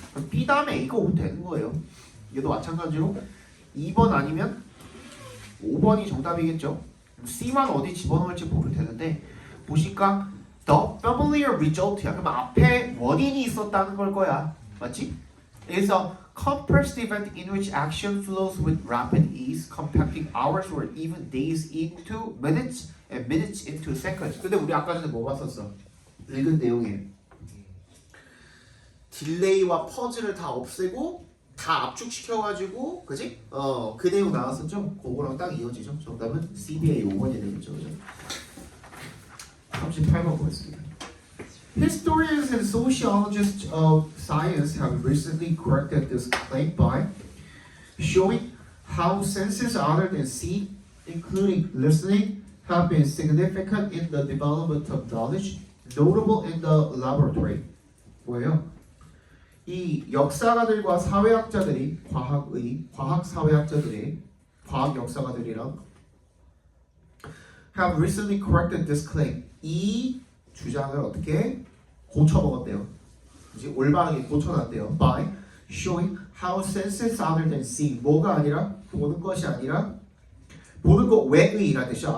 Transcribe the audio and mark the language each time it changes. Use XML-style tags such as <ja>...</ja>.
<ko>그럼 B 다음에 A가 오면 되는 거예요. 얘도 마찬가지로 2번 아니면 5번이 정답이겠죠. C만 어디 집어넣을지 보면 되는데 보니까</ko> <en>the familiar result</en> <ko>야. 그럼 앞에 원인이 있었다는 걸 거야. 맞지?</ko> <en>It's a compressed event in which action flows with rapid ease, compacting hours or even days into minutes and minutes into seconds.</en> <ko>근데 우리 아까 전에 뭐 봤었어? 읽은 내용에 딜레이와 퍼즈를 다 없애고 다 압축시켜가지고 그지? 그 내용 나왔었죠? 그거랑 딱 이어지죠? 정답은 CBA 5번이 되겠죠. 그죠? 38번 보겠습니다.</ko> <en>Historians and sociologists of science have recently corrected this claim by showing how senses other than seeing, including listening, have been significant in the development of knowledge, notable in the laboratory.</en> <ko>뭐예요? 이 역사가들과 사회학자들이 과학 사회학자들이 과학 역사가들이랑</ko> <en>have recently corrected this claim.</en> <ko>이 주장을 어떻게 고쳐먹었대요. 이제 올바르게 고쳐놨대요.</ko> <en>By showing how senses other than seeing.</en> <ko>뭐가 아니라 보는 것이 아니라 보는 것 외의라는 뜻이죠.</ko>